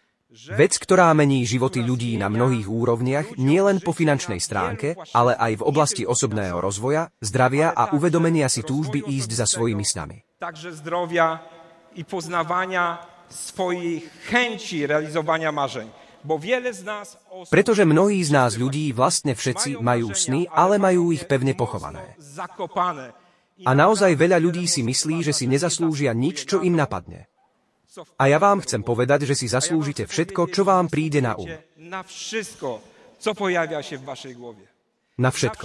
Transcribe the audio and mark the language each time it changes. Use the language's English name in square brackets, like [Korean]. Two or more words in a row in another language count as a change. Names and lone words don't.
[Slovak] Vec, ktorá mení životy ľudí na mnohých úrovniach, nielen po finančnej stránke, ale aj v oblasti osobného rozvoja, zdravia a uvedomenia si túžby ísť za svojimi snami. [Polish] Takže zdrowia i poznawania swoich chęci realizowania marzeń. [Slovak] Pretože mnohí z nás ľudí, vlastne všetci, majú sny, ale majú ich pevne pochované. A naozaj veľa ľudí si myslí, že si nezaslúžia nič, čo im napadne. A ja vám chcem povedať, že si zaslúžite všetko, čo vám príde na Na všetko.